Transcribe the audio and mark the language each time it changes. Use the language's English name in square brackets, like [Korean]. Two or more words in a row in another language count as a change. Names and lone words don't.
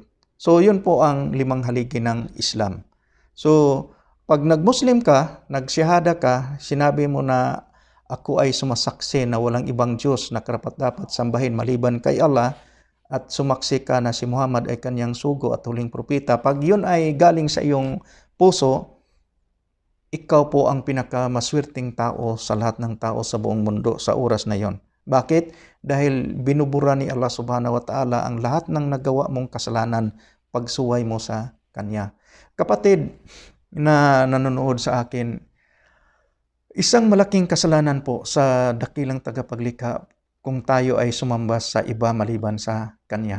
[Filipino] So yun po ang 5 haligi ng Islam. So pag nag-Muslim ka, nagsyahada ka, sinabi mo na ako ay sumasaksi na walang ibang Diyos na karapat-dapat sambahin maliban kay Allah, at sumaksi ka na si Muhammad ay kanyang sugo at huling propeta. Pag yun ay galing sa iyong puso, ikaw po ang pinakamaswerteng tao sa lahat ng tao sa buong mundo sa oras na yon. Bakit? Dahil binubura ni Allah [Arabic] سبحانه وتعالى [Filipino] ang lahat ng nagawa mong kasalanan pagsuway mo sa Kanya. Kapatid na nanonood sa akin, Isang malaking kasalanan po sa dakilang tagapaglikha kung tayo ay sumamba sa iba maliban sa Kanya.